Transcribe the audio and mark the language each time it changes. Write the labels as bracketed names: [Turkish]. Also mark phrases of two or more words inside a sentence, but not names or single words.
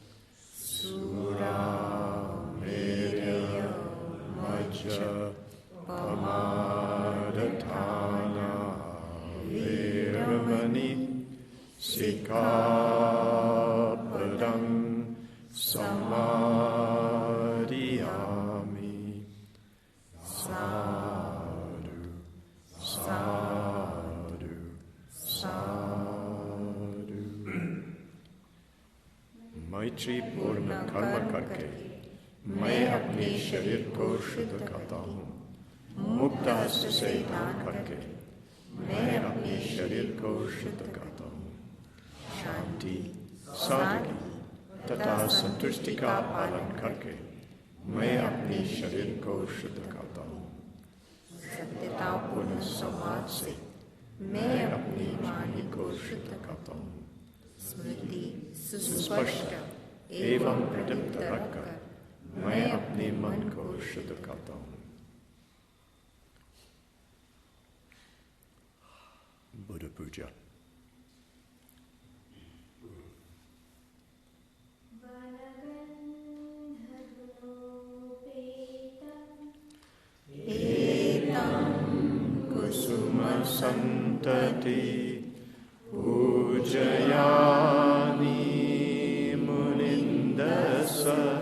[Pali] Surameya majja pamadatthana veramani sikapadang samadhiyami. Sadhu, sadhu, sadhu. [Hindi] मैत्री पूर्ण कर्म करके मैं अपने शरीर को शुद्ध करता हूँ। मुक्त हस्त से दान करके मैं अपने शरीर को शुद्ध करता हूँ। शांति, सादगी तथा संतुष्टि का पालन करके मैं अपने शरीर को शुद्ध करता हूँ। सत्यतापूर्ण संवाद से मैं अपनी वाणी को शुद्ध करता हूँ। स्मृति सुस्पष्ट एवं प्रदीप्त रखकर मैं अपने मन को शुद्ध करता हूँ। [Pali] Buddha Puja. Etam kusuma santati pujayani munindasa